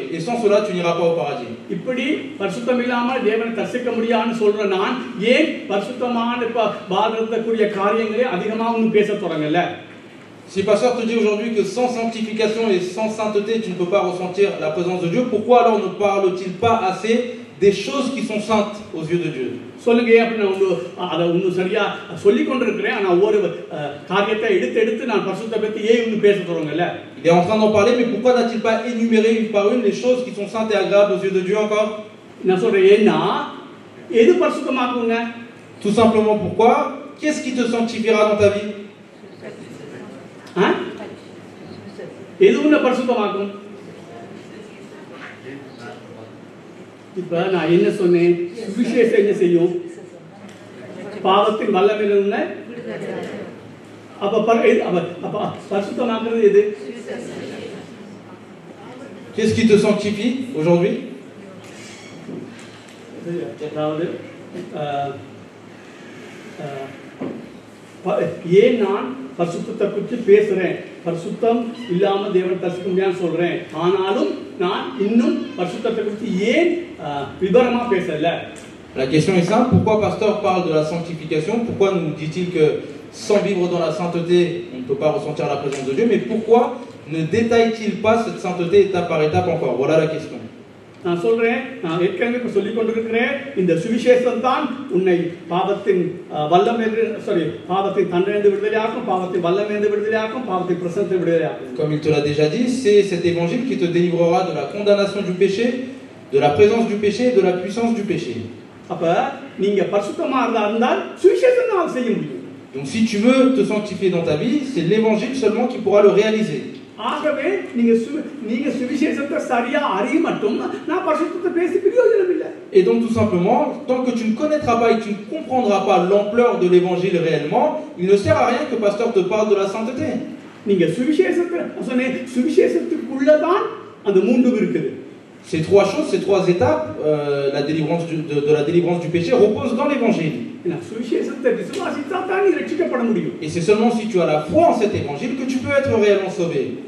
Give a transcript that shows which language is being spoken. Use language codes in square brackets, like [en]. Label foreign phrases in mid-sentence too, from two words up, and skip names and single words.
[fr] Et sans cela, tu n'iras pas au paradis. [ta] இப்படி பரிசுத்தம் இல்லாம தேவனை தரிசிக்க முடியாதுன்னு சொல்ற நான் ஏன் பரிசுத்தமான பாதகக்கூடிய காரியங்களே அதிகமாக ஒன்றும் பேச தொடங்கல? [fr] Si pasteur te dit aujourd'hui que sans sanctification et sans sainteté, tu ne peux pas ressentir la présence de Dieu, pourquoi alors ne parle-t-il pas assez des choses qui sont saintes aux yeux de Dieu? [ta] சொல்லுங்க, அப்படி நான் அதை ஒன்றும் சரியா சொல்லி கொண்டிருக்கிறேன். ஆனால் ஒவ்வொரு காரியத்தை எடுத்து நான் பரிசுத்தத்தை பற்றி ஏன் ஒன்றும் பேச தொடங்கல? [fr] Il est en train d'en parler, mais pourquoi n'a-t-il pas énuméré une par une les choses qui sont saintes et agréables aux yeux de Dieu encore? [ta] நான் சொல்றேன், ஏன்னா எது பரிசுத்தமாக்குங்க? [fr] Tout simplement pourquoi? Qu'est-ce qui te sanctifiera dans ta vie? [ta] எது உன்னை பரிசுத்தமாக்கும்? இப்ப நான் என்ன சொன்னேன்? சுவிசேஷம் என்ன செய்யும்? பாவத்தின் வல்லமையில அப்ப பரிசுத்தமாக்குறது எது? [fr] Qu'est-ce qui te sanctifie aujourd'hui? [ta] அதாவது ஏன் நான் பரிசுத்தத்தை குறித்து பேசுறேன்? பரிசுத்தம் இல்லாம தேவன் தரிசிக்க முடியாதுன்னு சொல்றேன். ஆனாலும் நான் இன்னும் பரிசுத்தத்தை குறித்து ஏன் விவரமா பேசல? [fr] La question est simple, pourquoi pasteur parle de la sanctification? Pourquoi nous dit-il que sans vivre dans la sainteté, on ne peut pas ressentir la présence de Dieu? Mais pourquoi ne détaille-t-il pas cette sainteté étape par étape encore? Voilà la question. [ta] நான் சொல்றேன், நான் ஏற்கனவே சொல்லிக் கொண்டிருக்கிறேன், இந்த சுவிசேஷம் தான் உன்னை பாவத்தின் பாவத்தின் தண்டனையிலிருந்து விடுதலையாக்கும், பாவத்தின் வல்லமையிலிருந்து விடுதலையாக்கும், பாவத்தின் பிரசன்னத்தை விடுதலையாக்கும். [fr] Comme il te l'a déjà dit, c'est cet évangile qui te délivrera de la condamnation du péché, de la présence du péché et de la puissance du péché. [ta] அப்ப நீங்க பரிசுத்தமா இருந்தால் சுவிசேஷம் தான் செய்ய முடியும். [fr] Donc si tu veux te sanctifier dans ta vie, c'est l'évangile seulement qui pourra le réaliser. [ta] ஆகவே நீங்க சுவிசேஷத்தை சரியா அறிய மட்டும் நான் பரிசுத்தத்தை பேசி பிரயோஜனம் இல்லை. [fr] Et donc tout simplement, tant que tu ne connaîtras pas et que tu ne comprendras pas l'ampleur de l'évangile réellement, il ne sert à rien que pasteur te parle de la sainteté. [ta] நீங்க சுவிசேஷத்துக்குள்ளதான் அந்த மூன்றும் இருக்குது. [fr] Ces trois choses, ces trois étapes, la délivrance de la délivrance du péché repose dans l'évangile. Et c'est seulement si tu as la foi en cet évangile que tu peux être réellement sauvé.